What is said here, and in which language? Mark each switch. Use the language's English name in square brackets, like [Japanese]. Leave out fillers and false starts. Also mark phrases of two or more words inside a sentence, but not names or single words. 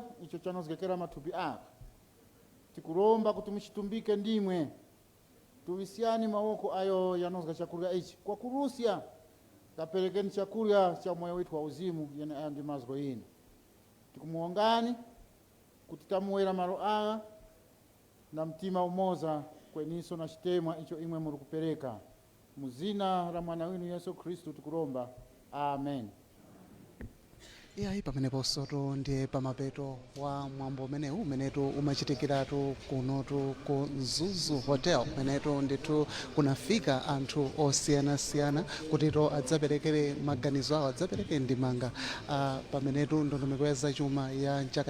[Tumbuka] icho chanozgekera mathupi ako tikuromba kuti muchitumbike ndimwe tuwisiani mawoko ayo yanozga chakulya ichi kwa kurusya kaperekeni chakulya cha moyo wetu wa uzimu yene aya ndi mazgo ino tikumuongani kuti tamuwera malo aya na mtima umoza kweniso na chitemwa icho imwe muri kupereka muzina la mwana winu Yesu Kristu tikuromba amen. [Nyanja] Iyayi pamenepo soto ndiye pamapeto wa mwambo umenewu umenetu umachitikiratu kunotu ku Zuzu Hotel umenetu nditu kunafika anthu osiyanasiyana kutito adzaperekere maganizo awo adzapereke ndimanga pamenetu ndondomeko ya zachuma ya chaka